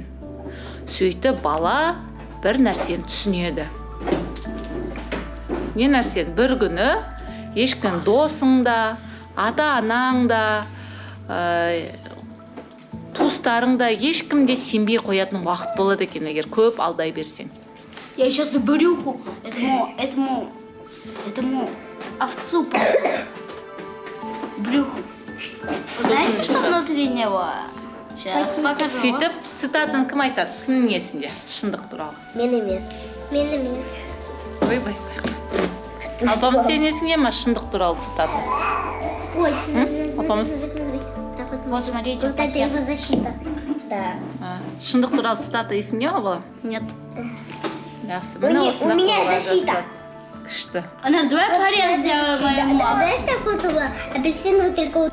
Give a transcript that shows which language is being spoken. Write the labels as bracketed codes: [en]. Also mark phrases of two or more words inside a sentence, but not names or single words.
[kk] Сөйтіп, бала бір нәрсені түсінеді. Не нәрсені? Бір күні ешкім досың да, ата-анаң да, туыстарың да ешкімде сенбей қоятын уақыт болады екен, егер көп алдай берсең. [ru] Я сейчас брюху этому овцу брюху. Знаете, что внутри него? Сейчас покажу. [kk] сөйтіп цитатаны кім айтады? Кімнің есінде? Шындық туралы. Мен емес. Ойбай. Апамыз сенің есіңде ме шындық туралы цитата? Ой, Апамыз [ru] вот смотрите, вот это его защита. Да. [kk] шындық туралы цитата есіңде ме бала? [ru] Нет. [kk] Жақсы. [ru] У меня защита. [kk] Күшті. Анар, [ru] давай порез сделаем моему. Знаешь, как вот апельсиновый только вот